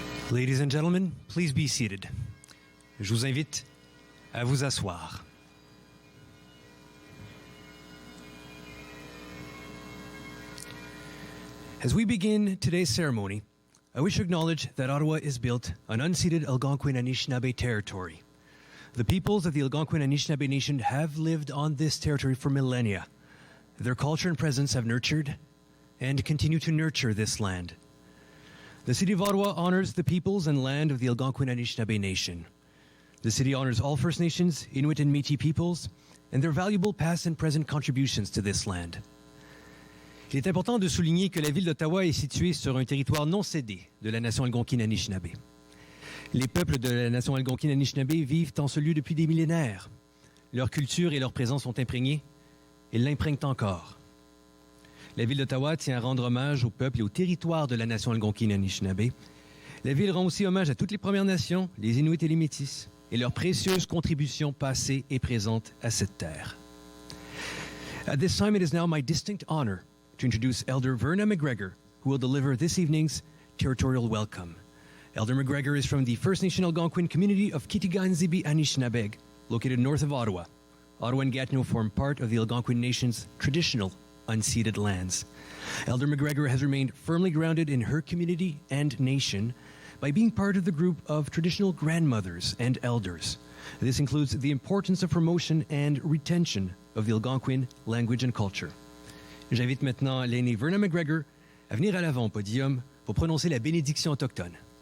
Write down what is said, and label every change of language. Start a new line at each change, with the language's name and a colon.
English: Ladies and gentlemen, please be seated.
French: Je vous invite à vous asseoir.
English: As we begin today's ceremony, I wish to acknowledge that Ottawa is built on unceded Algonquin Anishinaabe territory. The peoples of the Algonquin Anishinaabe Nation have lived on this territory for millennia. Their culture and presence have nurtured and continue to nurture this land. The City of Ottawa honors the peoples and land of the Algonquin Anishinaabe Nation. The city honors all First Nations, Inuit and Métis peoples, and their valuable past and present contributions to this land.
French: Il est important de souligner que la ville d'Ottawa est située sur un territoire non cédé de la nation algonquine Anishinaabe. Les peuples de la nation algonquine Anishinaabe vivent en ce lieu depuis des millénaires. Leur culture et leur présence sont imprégnées et l'imprègnent encore. La ville d'Ottawa tient à rendre hommage au peuple et au territoire de la nation algonquine Anishinaabe. La ville rend aussi hommage à toutes les Premières Nations, les Inuits et les Métis, et leurs précieuses contributions passées et présentes à cette terre.
English: At this time, it is now my distinct honor to introduce Elder Verna McGregor, who will deliver this evening's territorial welcome. Elder McGregor is from the First Nation Algonquin community of Kitigan-Zibi Anishinaabeg, located north of Ottawa. Ottawa and Gatineau form part of the Algonquin Nation's traditional unceded lands. Elder McGregor has remained firmly grounded in her community and nation by being part of the group of traditional grandmothers and elders. This includes the importance of promotion and retention of the Algonquin language and culture.
French: J'invite maintenant l'aînée Verna McGregor à venir à l'avant au podium pour prononcer la bénédiction autochtone.